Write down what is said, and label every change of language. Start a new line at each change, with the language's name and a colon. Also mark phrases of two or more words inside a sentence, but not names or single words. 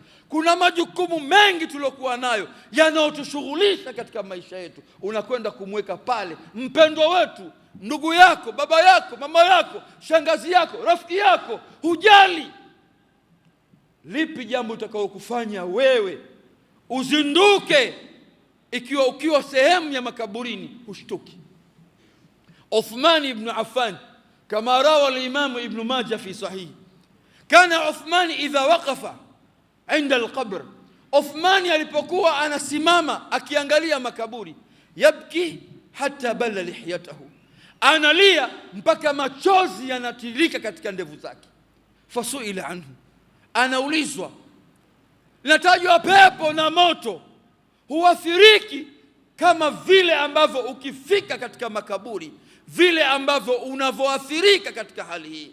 Swahili: Kuna majukumu mengi tuliokuwa nayo yanayotushughulisha katika maisha yetu, unakwenda kumweka pale mpendwa wetu, ndugu yako, baba yako, mama yako, shangazi yako, rafiki yako. Hujali lipi jambo utakalokufanya wewe uzinduke ukiwa sehemu ya makaburini, ushtuki.
Arabic: Uthman ibn Affan كما روى الإمام ابن ماجه في صحيح كان عثمان إذا وقف عند القبر,
Swahili: Uthman alipokuwa anasimama akiangalia makaburi,
Arabic: يبكي حتى بل لحيته,
Swahili: analia mpaka machozi yanatiririka katika ndevu zake.
Arabic: فسئل عنه,
Swahili: anaulizwa, inatajwa pepo na moto huathiriki kama vile ambavyo ukifika katika makaburi, vile ambavyo unavyoathirika katika hali hii.